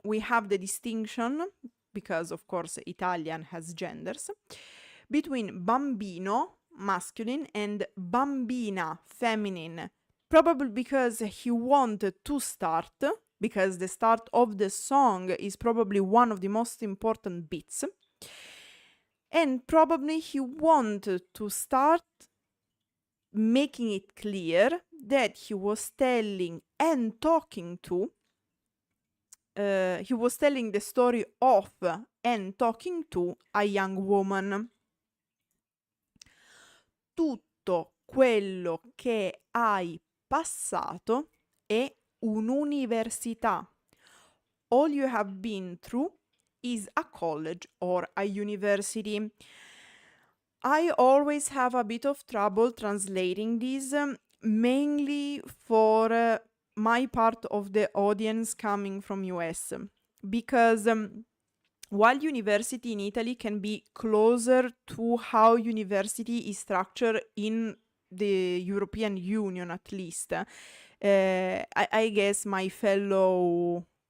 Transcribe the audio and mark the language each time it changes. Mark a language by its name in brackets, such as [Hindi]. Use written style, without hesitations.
[English] We have the distinction, because of course Italian has genders, between bambino, masculine, and bambina, feminine, probably because he wanted to start, because the start of the song is probably one of the most important bits, and probably he wanted to start making it clear that he was telling and talking to, he was telling the story of and talking to a young woman. [Italian] Tutto quello che hai passato è un'università. [English] All you have been through is a college or a university. I always have a bit of trouble translating this, mainly for my part of the audience coming from US, because while university in Italy can be closer to how university is structured in the European Union, at least, I guess my fellow